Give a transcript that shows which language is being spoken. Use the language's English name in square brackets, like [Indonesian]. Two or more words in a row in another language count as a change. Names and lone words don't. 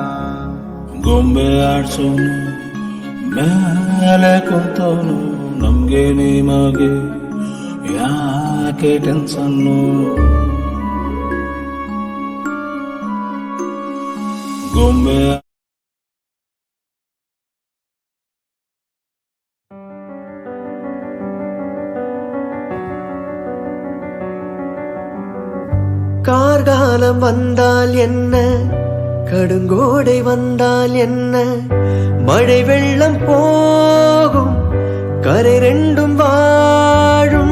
[Kannada] ಗೊಂಬೆ ಆಡ್ಸೋನು ಮೇಲೆ ಕುಂತವನು, ನಮ್ಗೆ ನಿಮಗೆ ಯಾಕೆ ಟೆನ್ಷನ್ನು. ಗೊಂಬೆ [Tamil] கார்காலம் வந்தால் என்ன, கடுங்கோடை வந்தால் என்ன, மழை வெள்ளம் போகும் கரை ரெண்டும் வாழும்.